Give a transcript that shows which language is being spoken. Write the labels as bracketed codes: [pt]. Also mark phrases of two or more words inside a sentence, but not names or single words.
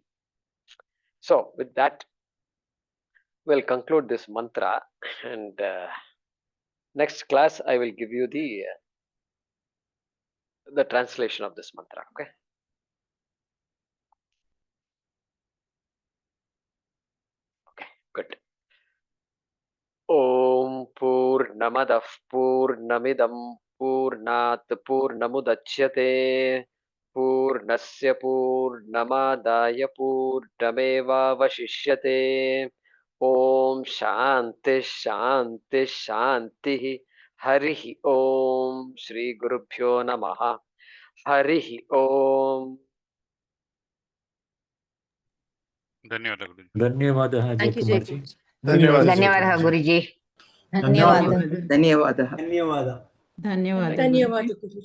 [en] So with that, we'll conclude this mantra, and next class I will give you the translation of this mantra. Okay. Okay. Good. [sa] ॐ पूर्णमदः पूर्णमिदम् पूर्णात् पूर्णमुदच्यते पूर्णस्य पूर्णमादाय पूर्णमेव वशिष्यते. ॐ शान्तिः शान्तिः शान्तिः. हरिः ॐ। श्री गुरुभ्यो नमः. हरिः ॐ. [kn] ಧನ್ಯವಾದಗಳು ಧನ್ಯವಾದ [en] Thank you, [kn] ಜಯಕುಮಾರ್ Jacob. ಜಿ. ಧನ್ಯವಾದ ಗುರುಜಿ. ಧನ್ಯವಾದ. ಧನ್ಯವಾದ. ಧನ್ಯವಾದ. ಧನ್ಯವಾದ. ಧನ್ಯವಾದ ಗುರುಜಿ.